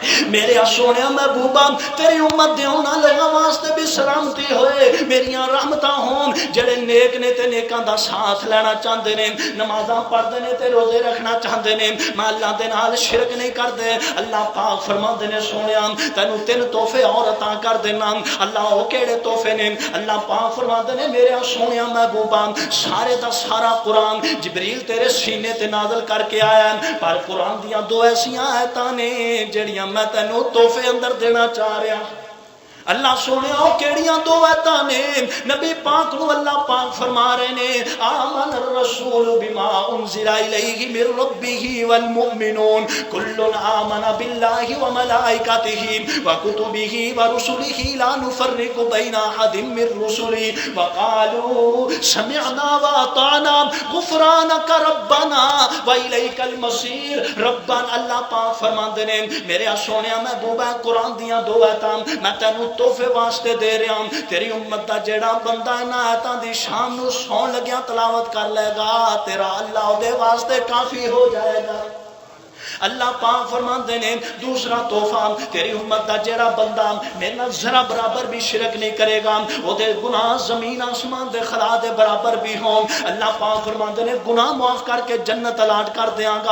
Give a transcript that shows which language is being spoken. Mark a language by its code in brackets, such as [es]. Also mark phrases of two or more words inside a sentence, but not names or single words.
[pa] میرے سونے محبوبہ تیری امت دے انہاں لوگاں واسطے بھی سلامتی ہوئے، میریاں رحمتاں ہون جڑے نیک نے تے نیکاں دا ساتھ لینا چاہندے نے، نمازاں پڑھدے نے تے روزے رکھنا چاہندے نے، میں اللہ دے نال شرک نہیں کردے۔ اللہ پاک فرماندے نے سونیا تینوں 3 تحفے اور عطا کر دینا۔ اللہ او کیڑے تحفے نے؟ اللہ پاک فرماندے نے میرے سونیا محبوبہ سارے دا سارا قرآن جبریل تیرے سینے تے نازل کر کے آیا ہے، پر قرآن دیاں 2 ایسیاں آیتاں نے جڑیاں میں تینوں تحفے اندر دینا چاہ رہا۔ اللہ سونے او کیڑیاں 2 آیتاں نے؟ نبی پاک نو اللہ پاک فرما رہے نے [ar] آمن الرسول بما انزل الیہ من ربہ والمؤمنون کل آمن باللہ وملائکتہ وکتبہ ورسلہ لا نفرق بین احد من رسلہ وقالوا سمعنا واطعنا غفرانک ربنا والیک المصیر۔ [pa] ربنا اللہ پاک فرماندے نے میرے سونے محبوبہ قرآن دیاں 2 آیتاں میں تینوں تحفے واسطے دے رہا ہوں، تیری امت دا جیڑا بندہ ہے نا آیتاں دی شام نو سون لگیا تلاوت کر لے گا تیرا اللہ دے واسطے کافی ہو جائے گا۔ اللہ پاک فرماندے نے دوسرا تحفہ تیری امت دا جیڑا بندہ میرے نال ذرا برابر بھی شرک نہیں کرے گا او دے گناہ زمین آسمان دے خلا دے برابر بھی ہوں، اللہ پاک فرماندے نے گناہ معاف کر کے جنت الاٹ کر دیاں گا۔